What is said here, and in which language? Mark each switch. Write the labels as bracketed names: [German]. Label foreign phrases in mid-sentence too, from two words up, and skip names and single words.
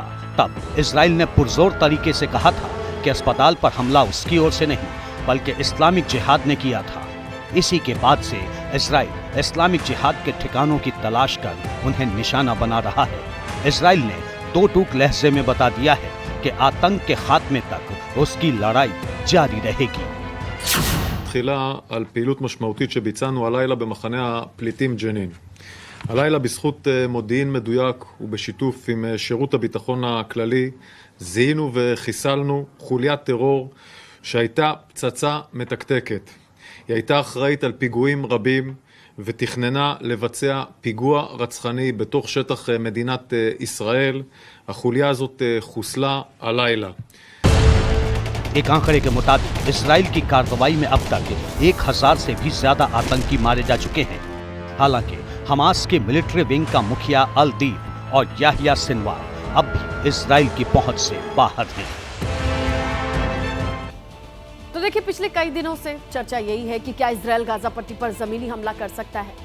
[Hindi] तब इजराइल ने पुरजोर तरीके से कहा था कि अस्पताल पर हमला उसकी ओर से नहीं बल्कि इस्लामिक जिहाद ने किया था। इसी के बाद से इजराइल इस्लामिक जिहाद के ठिकानों की तलाश कर उन्हें निशाना बना रहा है। इजराइल ने 2 टूक लहजे में बता दिया है कि आतंक के खात्मे तक उसकी लड़ाई जारी रहेगी। [Hebrew] תחילה על פעילות משמעותית שביצענו הלילה במחנה הפליטים ג'נין. הלילה בזכות מודיעין מדויק ובשיתוף עם שירות הביטחון הכללי זיהינו וחיסלנו חוליית טרור שהייתה פצצה מתקתקת. היא הייתה אחראית על פיגועים רבים ותכננה לבצע פיגוע רצחני בתוך שטח מדינת ישראל. החוליה הזאת חוסלה הלילה. [Hindi] एक आंकड़े के मुताबिक इजराइल की कार्रवाई में अब तक 1000 से भी ज्यादा आतंकी मारे जा चुके हैं। हालांकि हमास के [English] military wing [Hindi] का मुखिया अल दीफ और याहिया सिनवार अब भी इजराइल की पहुंच से बाहर हैं। तो देखिए, पिछले कई दिनों से चर्चा यही है कि क्या इजराइल गाजा पट्टी पर जमीनी हमला कर सकता है।